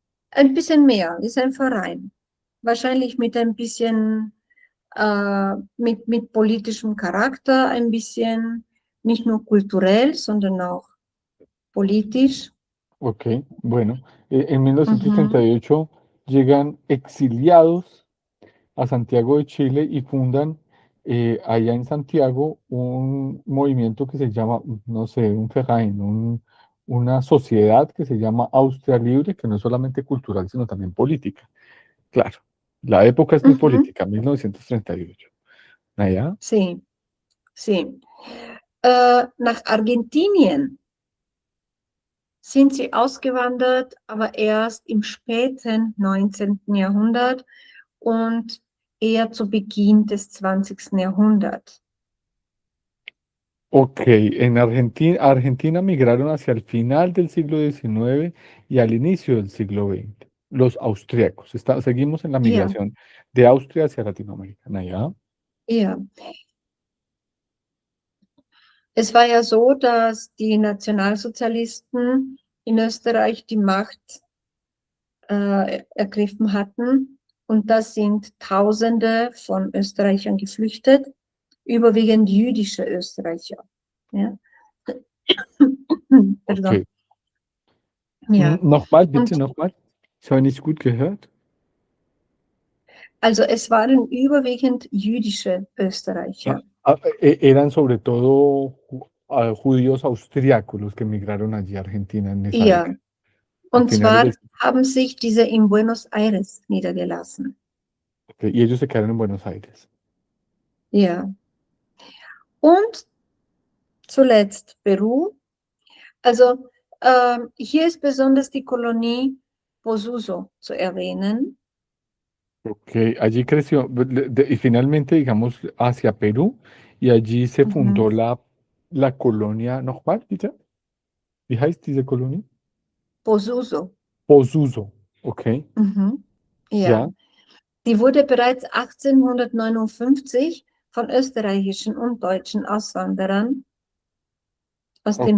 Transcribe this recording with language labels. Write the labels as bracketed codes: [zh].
[de] Ein bisschen mehr, ist ein Verein. Wahrscheinlich mit ein bisschen, mit politischem Charakter, ein bisschen, nicht nur kulturell, sondern auch politisch. [es] Ok, bueno, en Mhm. 1938 llegan exiliados a Santiago de Chile y fundan allá en Santiago un movimiento que se llama, no sé, un Verein, una sociedad que se llama Austria Libre, que no es solamente cultural, sino también política. Claro, la época es muy Mhm. política, 1938. Naja, Sí, sí. [de] Nach Argentinien sind sie ausgewandert, aber erst im späten 19. Jahrhundert und eher zu Beginn des 20. Jahrhunderts. [es] ok, en Argentina migraron hacia el final del siglo XIX y al inicio del siglo XX. Los austriacos. Seguimos en la [de] Ja, [es] migración de Austria hacia Latinoamérica. [de] Naja, ja. Es war ja so, dass die Nationalsozialisten in Österreich die Macht ergriffen hatten. Und da sind Tausende von Österreichern geflüchtet, überwiegend jüdische Österreicher. Ja. ok. Pardon. Ja. Nochmal, bitte, Und nochmal. Ich habe nicht gut gehört. also es waren überwiegend jüdische Ah, Österreicher. [es] eran sobre todo judíos austriacos los que emigraron allí a Argentina en esa [de] Ja. [es] década, a [de] Und [es] finales [de] zwar [es] del siglo. [de] haben sich diese in Buenos Aires niedergelassen. [es] Y ellos se quedaron en Buenos Aires. [de] Ja. Und zuletzt Peru. Also hier ist besonders die Kolonie Posuso zu erwähnen. [es] Ok, allí creció y finalmente, digamos, hacia Perú y allí se Mhm. fundó la colonia, ¿no? ¿Cuál, bitte? [de] Wie heißt diese Kolonie? Posuso. Posuso. Ok, Mhm. ja, Ja. Die wurde bereits 1859 von österreichischen und deutschen Auswanderern aus dem